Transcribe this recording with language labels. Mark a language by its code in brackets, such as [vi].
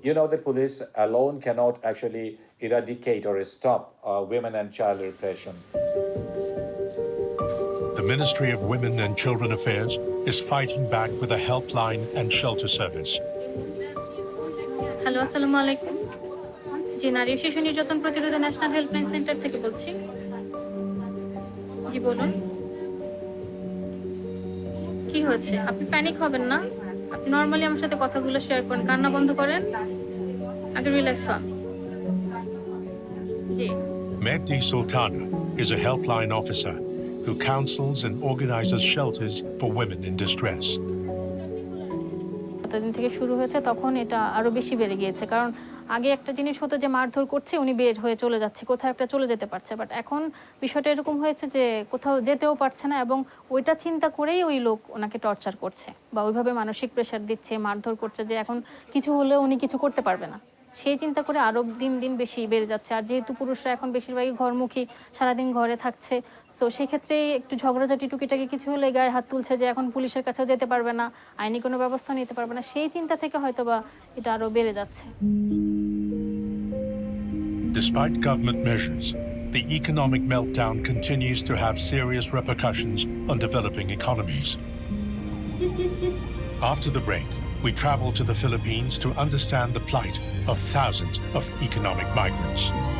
[en] The police alone cannot actually eradicate or stop women and child repression. The Ministry of Women and Children Affairs is fighting back with a helpline and shelter service. [bn] Hello, আসসালামু আলাইকুম। জি, নারী ও শিশু নির্যাতন প্রতিরোধে national helpline centre থেকে বলছি। জি বলুন, কি হয়েছে? আপনি প্যানিক হবেন না, আপনি নর্মালি আমার সাথে কথাগুলো শেয়ার করেন, কান্না বন্ধ করেন, আগে রিল্যাক্স হন। জি। [en] Mehdi Sultana is a helpline officer who counsels and organizes shelters for women in distress. [bn] যতদিন থেকে শুরু হয়েছে তখন এটা আরো বেশি বেড়ে গিয়েছে, কারণ আগে একটা জিনিস হতো যে মারধর করছে, উনি বের হয়ে চলে যাচ্ছে, কোথাও একটা চলে যেতে পারছে, বাট এখন বিষয়টা এরকম হয়েছে যে কোথাও যেতেও পারছে না, এবং ওইটা চিন্তা করেই ওই লোক ওনাকে টর্চার করছে বা ওইভাবে মানসিক প্রেশার দিচ্ছে, মারধর করছে, যে এখন কিছু হলেও উনি কিছু করতে পারবে না, সেই চিন্তা করে আরো দিন দিন বেশি বেড়ে যাচ্ছে। আর যেহেতু পুরুষরা এখন বেশিরভাগই ঘরমুখী, সারাদিন ঘরে থাকছে, তো সেই ক্ষেত্রে একটু ঝগড়াঝাটি টুকিটাকি কিছু হলে গায়ে হাত তুলছে, যে এখন পুলিশের কাছেও যেতে পারবে না, আইনি কোনো ব্যবস্থা নিতে পারবে না, সেই চিন্তা থেকে হয়তোবা এটা আরো বেড়ে যাচ্ছে। [en] Despite government measures, the economic meltdown continues to have serious repercussions on developing economies. After the break, we travel to the Philippines to understand the plight of thousands of economic migrants.